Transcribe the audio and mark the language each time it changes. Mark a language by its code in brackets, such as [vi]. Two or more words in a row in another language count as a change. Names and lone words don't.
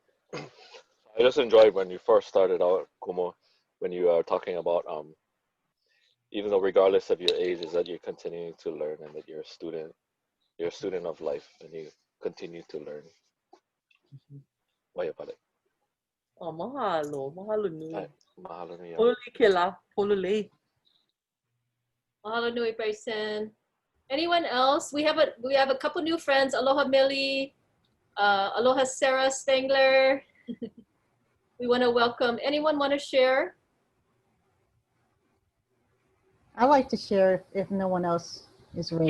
[en] I just enjoyed when you first started out, Kumu, when you are talking about even though regardless of your age, is that you're continuing to learn and that you're a student of life and you continue to learn. Why about it? [haw] Oh, mahalo nui. Mahalo nui. Pololei ke la, pololei. Mahalo nui, Bryson. [en] Anyone else? We have a couple new friends. Aloha Millie, aloha Sarah Stengler. We want to welcome. Anyone want to share? I'd like to share if no one else is ready.